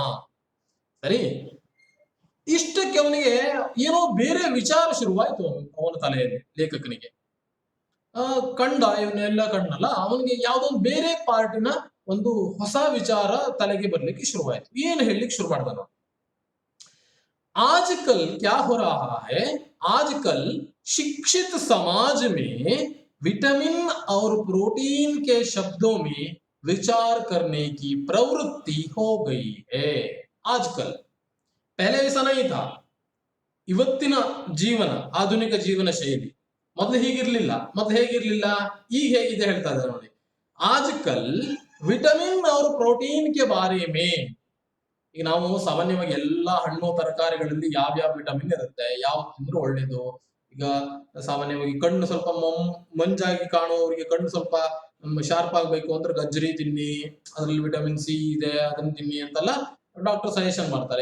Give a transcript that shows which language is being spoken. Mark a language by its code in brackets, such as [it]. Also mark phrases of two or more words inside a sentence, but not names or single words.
[kn] ಸರಿ, ಇಷ್ಟಕ್ಕೆ ಅವನಿಗೆ ಏನೋ ಬೇರೆ ವಿಚಾರ ಶುರುವಾಯ್ತು ಅವನ ತಲೆಯಲ್ಲಿ, ಲೇಖಕನಿಗೆ. ಇವನ್ನೆಲ್ಲ ಕಂಡಲ್ಲ, ಅವನಿಗೆ ಯಾವ್ದೊಂದು ಬೇರೆ ಪಾರ್ಟಿನ ಒಂದು ಹೊಸ ವಿಚಾರ ತಲೆಗೆ ಬರ್ಲಿಕ್ಕೆ ಶುರುವಾಯ್ತು. ಏನ್ ಹೇಳಲಿಕ್ಕೆ ಶುರು ಮಾಡ್ದ ನಾವು, [hi] आजकल क्या हो रहा है, आजकल शिक्षित समाज में विटामिन और प्रोटीन के शब्दों में विचार करने की प्रवृत्ति हो गई है। आजकल, पहले ऐसा नहीं था. [kn] ಇವತ್ತಿನ ಜೀವನ, ಆಧುನಿಕ ಜೀವನ ಶೈಲಿ ಮೊದಲು ಹೀಗಿರ್ಲಿಲ್ಲ. ಮೊದಲು ಹೇಗಿರ್ಲಿಲ್ಲ, ಈಗ ಹೇಗಿದೆ ಹೇಳ್ತಾ ಇದ್ದಾರೆ ನೋಡಿ. [hi] आजकल विटामिन और प्रोटीन के बारे में, [kn] ಈಗ ನಾವು ಸಾಮಾನ್ಯವಾಗಿ ಎಲ್ಲಾ ಹಣ್ಣು ತರಕಾರಿಗಳಲ್ಲಿ ಯಾವ್ಯಾವ ವಿಟಮಿನ್ ಇರುತ್ತೆ, ಯಾವ ತಿಂದ್ರೆ ಒಳ್ಳೇದು. ಈಗ ಸಾಮಾನ್ಯವಾಗಿ ಕಣ್ಣು ಸ್ವಲ್ಪ ಮಂಜಾಗಿ ಕಾಣುವವರಿಗೆ, ಕಣ್ಣು ಸ್ವಲ್ಪ ಶಾರ್ಪ್ ಆಗ್ಬೇಕು ಅಂದ್ರೆ ಗಜ್ಜರಿ ತಿನ್ನಿ, ಅದ್ರಲ್ಲಿ ವಿಟಮಿನ್ ಸಿ ಇದೆ, ಅದನ್ನ ತಿನ್ನಿ ಅಂತೆಲ್ಲ [en] doctor suggestion [kn] ಮಾಡ್ತಾರೆ.